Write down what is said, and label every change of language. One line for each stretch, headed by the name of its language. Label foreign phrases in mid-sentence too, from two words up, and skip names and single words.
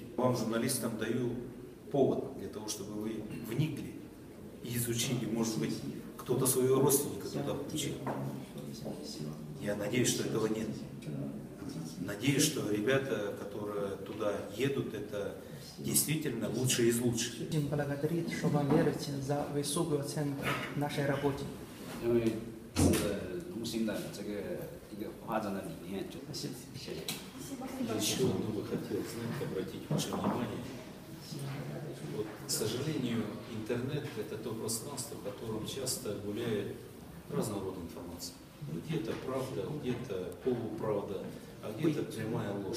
Russian: Вам, журналистам, даю повод для того, чтобы вы вникли и изучили, может быть, кто-то своего родственника туда получил. Я надеюсь, что этого нет. Надеюсь, что ребята, которые туда едут, это действительно лучшие из лучших. Хотим благодарить, что вам верите за высокую оценку нашей работе.
Chinese: 因为是龙兴的这个一个发展的理念，就谢谢。
Russian: Еще одно бы хотел, знаете, обратить ваше внимание. Вот, к сожалению, интернет – это то пространство, в котором часто гуляет разного рода информация. Где-то правда, где-то полуправда, а где-то прямая ложь.